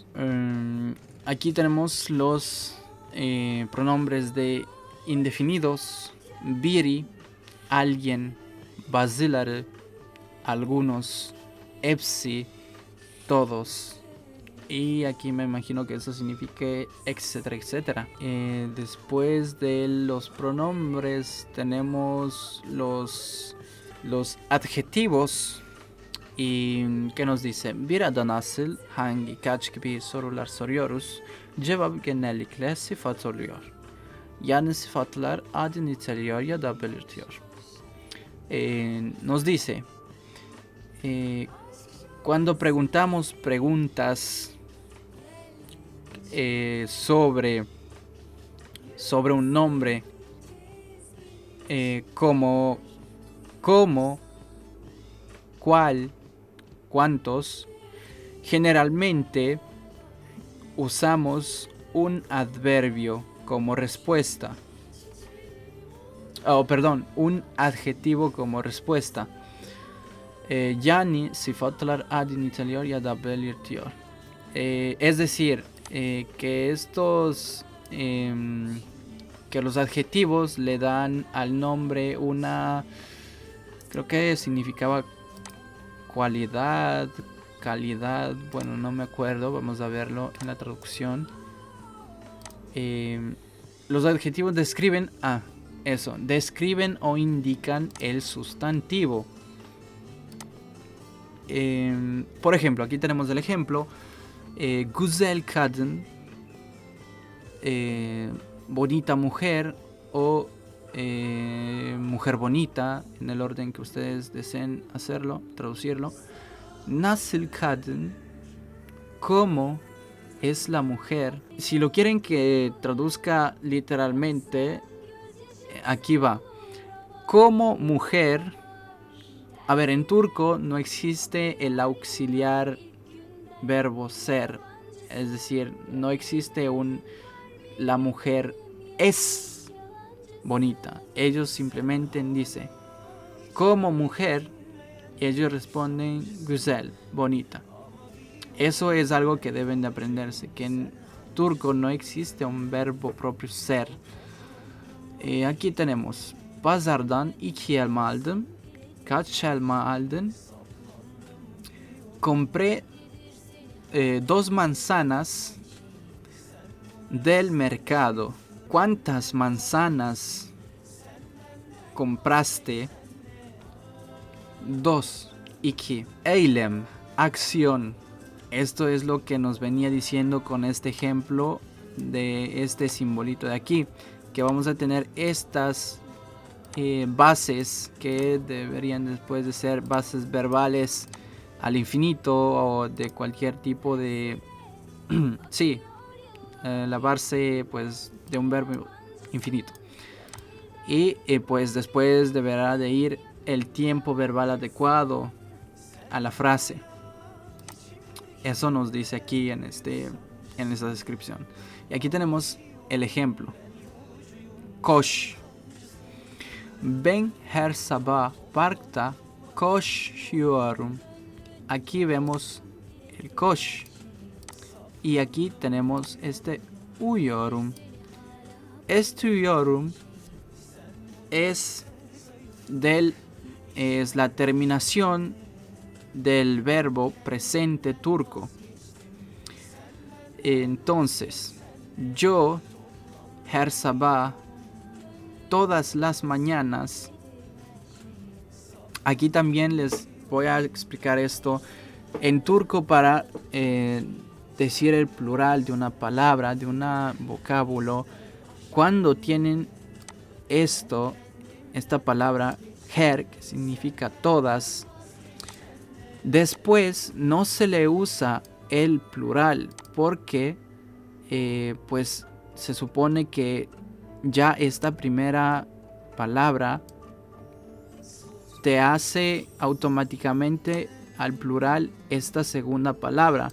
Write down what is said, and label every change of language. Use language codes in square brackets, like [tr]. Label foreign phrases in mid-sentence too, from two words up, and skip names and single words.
[es] Aquí tenemos los pronombres de indefinidos: biri, alguien; bazıları, algunos; hepsi, todos. Y aquí me imagino que eso signifique etcétera, etcétera. Después de los pronombres tenemos los adjetivos. Y ¿qué nos dice? [tr] Bir ada nasıl, hangi, kaç gibi sorular soruyoruz. Cevap genellikle sıfat oluyor. Yani sıfatlar adı niteliyor ya da belirtiyor. [es] Nos dice, cuando preguntamos preguntas sobre un nombre, como cómo, cuál, cuántos, generalmente usamos un adverbio como respuesta. Un adjetivo como respuesta. [tr] Yani sıfatlar adı niteliyor ya da belirtiyor. [es] Es decir, que estos que los adjetivos le dan al nombre una, creo que significaba cualidad, calidad, bueno, no me acuerdo, vamos a verlo en la traducción. Los adjetivos describen describen o indican el sustantivo. Por ejemplo, aquí tenemos el ejemplo: [tr] güzel kadın, [es] bonita mujer, o mujer bonita, en el orden que ustedes deseen hacerlo, traducirlo. [tr] Nasıl kadın, [es] cómo es la mujer. Si lo quieren que traduzca literalmente, aquí va: como mujer. A ver, en turco no existe el auxiliar verbo ser. Es decir, no existe la mujer es bonita. Ellos simplemente dicen como mujer y ellos responden güzel, bonita. Eso es algo que deben de aprenderse, que en turco no existe un verbo propio ser. Aquí tenemos: [tr] pazardan 2 elma aldım. Kaç elma aldın? [es] Compré 2 manzanas del mercado. ¿Cuántas manzanas compraste? 2. [tr] İki. Eylem, [es] acción. Esto es lo que nos venía diciendo con este ejemplo de este simbolito de aquí, que vamos a tener estas bases que deberían después de ser bases verbales al infinito o de cualquier tipo de sí, la base pues de un verbo infinito. Y pues después deberá de ir el tiempo verbal adecuado a la frase. Eso nos dice aquí en esta descripción. Y aquí tenemos el ejemplo: [tr] koş. Ben her sabah parkta koşuyorum. [es] Aquí vemos el koş. Y aquí tenemos uyuyorum. Estudiorum es la terminación del verbo presente turco. Entonces, [tr] yo, her sabah, [es] todas las mañanas. Aquí también les voy a explicar esto en turco para decir el plural de una palabra, de un vocábulo. Cuando tienen esta palabra her, que significa todas, después no se le usa el plural porque pues se supone que ya esta primera palabra te hace automáticamente al plural esta segunda palabra.